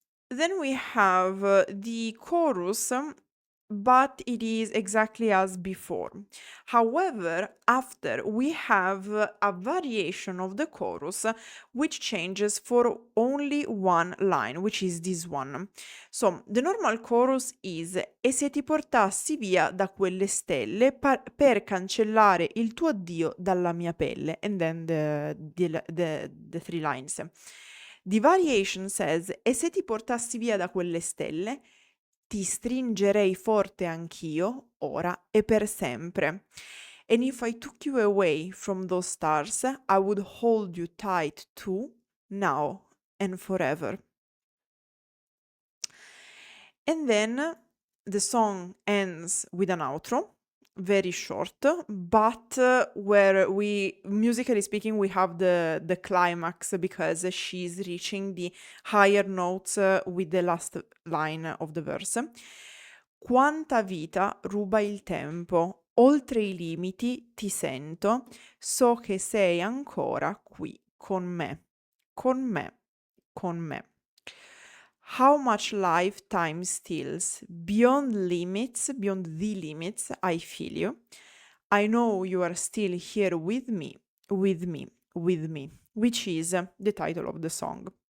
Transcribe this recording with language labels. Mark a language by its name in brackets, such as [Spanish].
[English] Then we have the chorus, but it is exactly as before. However, after we have a variation of the chorus which changes for only one line, which is this one. So, the normal chorus is: [Italian] e se ti portassi via da quelle stelle per cancellare il tuo addio dalla mia pelle. [English] And then the 3 lines. The variation says: [Italian] e se ti portassi via da quelle stelle, ti stringerei forte anch'io, ora e per sempre. [English] And if I took you away from those stars, I would hold you tight too, now and forever. And then the song ends with an outro, very short, but where we, musically speaking, we have the climax, because she's reaching the higher notes with the last line of the verse. [Italian] Quanta vita ruba il tempo, oltre i limiti ti sento, so che sei ancora qui con me, con me, con me. [English] How much life time steals, beyond the limits, I feel you. I know you are still here with me, with me, with me, which is the title of the song.